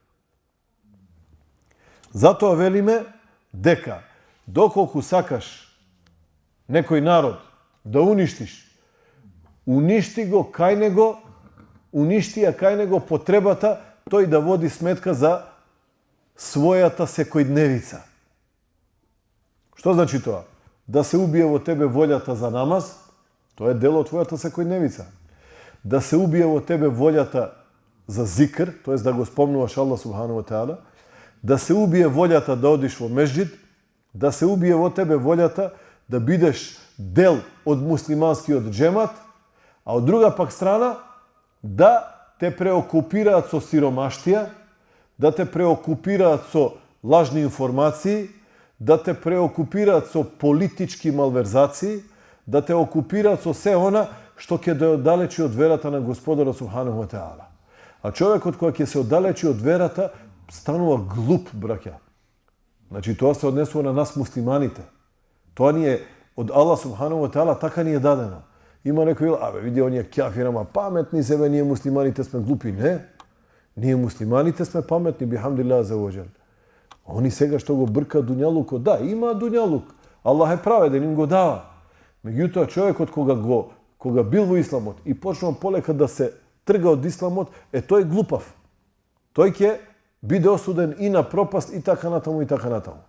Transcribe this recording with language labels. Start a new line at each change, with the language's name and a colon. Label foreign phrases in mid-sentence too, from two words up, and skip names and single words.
Macedonian: Затоа велиме дека доколку сакаш некој народ да уништиш, уништи ја кај него потребата тој да води сметка за својата секојдневица. Што значи тоа? Да се убие во тебе волјата за намаз, тоа е дел од твојата секојдневица. Да се убие во тебе волјата за зикр, тоест да го спомнуваш Аллах
Arabic: سبحانه وتعالى,
Macedonian: да се убие волјата да одиш во меџџид, да се убие во тебе волјата да бидеш дел од муслиманскиот джемат, а од друга пак страна да те преокупираат со сиромаштија, да те преокупираат со лажни информации, да те преокупираат со политички малверзации, да те окупираат со се она што ќе да оддалечи од верата на Господара субханаху ва таала. А човекот кој ќе се оддалечи од верата станува глуп, браќа. Значи тоа се однесува на нас муслиманите. Тоа ни е од Аллах
Arabic: سبحانه وتعالى,
Macedonian: така ни е дадено. Има некој, види оние кафир, ама паметни се, ние муслиманите сме глупи. Не. Ние муслиманите сме паметни,
Arabic: بحمد الله عز وجل.
Macedonian: Они сега што го брка дуњалукот, да, има дуњалук. Аллах е праведен, им го дава. Меѓутоа, човекот кога бил во исламот и почнал полека да се трга од исламот, тој глупав. Тој ќе биде осуден и на пропаст, и така натаму, и така натаму.